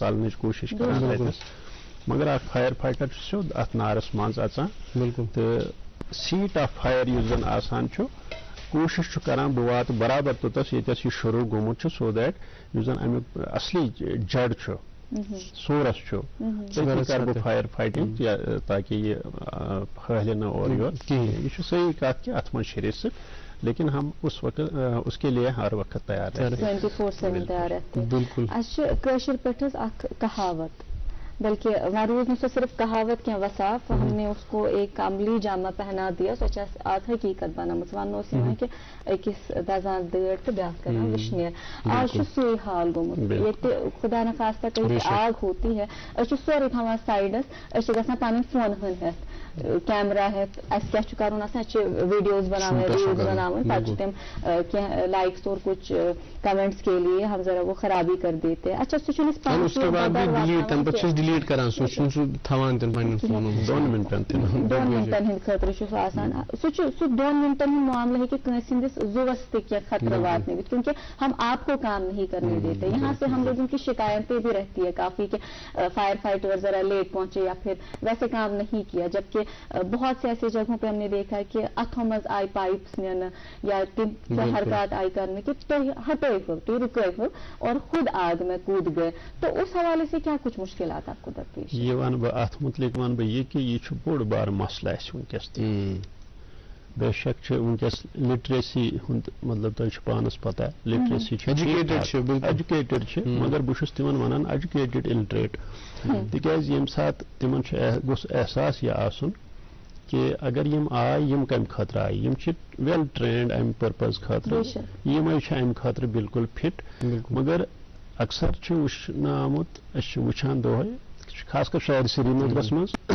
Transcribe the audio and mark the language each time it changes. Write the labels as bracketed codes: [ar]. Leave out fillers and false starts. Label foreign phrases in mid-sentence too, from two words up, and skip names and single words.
[ks] ژلنٕچ کوٗشش کران اتٮ۪س مگر اکھ فایر فایٹر چھُ سیوٚد اتھ نارس منٛز اژان تہٕ سیٖٹ آف فایر یُس زن آسان چھُ کوٗشش چھُ کران بہٕ واتہٕ برابر توٚتس ییٚتٮ۪س یہِ شروٗع گوٚمُت چھُ سو دیٹ یُس زن امیُک اصلی جڑ چھُ سورس چھُ تٔتی کرٕ بہٕ فایر فایٹنگ تاکہِ یہِ پھہلہِ نہٕ اورٕ یور کِہیٖنۍ یہِ چھُ صحیح کتھ کہِ اتھ منٛز چھِ رِسک [ur] لیکن ہم اس کے لیے ہر وقت تیار رہتے ہیں 24/7 تیار رہتے ہیں بالکل [ks] اَسہِ چھِ کٲشِر پٲٹھۍ حظ اکھ کہاوت [ur] بلکہ وہاں روز نہیں صرف کہاوت کیا وصاف ہم نے اس کو ایک عملی جامہ پہنا دیا سوچا [ks] آج حقیقت بنامت ونو کہ أکِس دزان دٲر تہٕ بیٛاکھ کران وٕشنیر آج چھُ سُے حال گوٚمُت ییٚتہِ خدا نخواستہ کٔرِتھ [ur] آگ ہوتی ہے [ks] أسۍ چھِ سورُے تھاوان سایڈس أسۍ چھِ گژھان پنٕنۍ فون ہٕنۍ ہٮ۪تھ کیمرا ہٮ۪تھ اَسہِ کیٛاہ چھُ کرُن آسان اَسہِ چھِ ویٖڈیوز بناوٕنۍ ریٖلز بناوٕنۍ پتہٕ چھِ تِم کینٛہہ لائکس [ur] اور کچھ کمنٹس کے لیے ہم ذرا وہ خرابی کر دیتے اچھا [ks] سُہ چھُنہٕ أسۍ ڈیلیٹ کران سُہ چھُنہٕ سُہ تھاوان تِم پنٕنٮ۪ن فونن منٛز 2 مِنٹن ہٕنٛدِ خٲطرٕ چھُ سُہ آسان سُہ چھُ سُہ 2 مِنٹن ہُنٛد معاملہٕ ہیٚکہِ کٲنٛسہِ ہٕنٛدِس زُوس تہِ کینٛہہ خطرٕ واتنٲوِتھ [ur] کیونکہ ہم آپ کو کام نہیں کرنے دیتے یہاں سے ہم لوگوں کی شکایتیں بھی رہتی ہے کافی کہ فائر فائٹر ذرا لیٹ پہنچے یا پھر ویسے کام نہیں کیا جبکہ بہت سے ایسی جگہوں پہ ہم نے دیکھا ہے کہ [ks] اتھوں منٛز آئی پائپس نِنہٕ یا تِم حرکات [ur] آئی کرنے کہ [ks] تُہۍ ہٹٲیہو تُہۍ رُکٲیہو [ur] اور خود آگ میں کود گئے تو اس حوالے سے کیا کچھ مشکلات آپ کو درپیش [ks] یہ ونہٕ بہٕ اتھ متعلق ونہٕ بہٕ یہِ کہِ یہِ چھُ بوٚڑ بارٕ مسلہٕ اَسہِ وٕنکٮ۪س تہِ بے شک چھِ وٕنکٮ۪س لِٹریسی ہُنٛد مطلب تۄہہِ چھُ پانس پتہ لِٹریسی چھِ ایجوکیٹڈ چھِ مگر بہٕ چھُس تِمن ونان [en] educated illiterate [ks] تِکیازِ ییٚمہِ ساتہٕ تِمن چھُ گوٚژھ احساس یہِ آسُن کہ اگر یم آے یم کمہِ خٲطرٕ آیہِ یم چھِ [en] well trained [ks] امہِ پٔرپز خٲطرٕ یِمے چھِ امہِ خٲطرٕ بالکل فِٹ مگر اکثر چھُ وٕچھنہٕ آمُت أسۍ چھِ وٕچھان دۄہے خاص کر شہر سرینگرس منٛز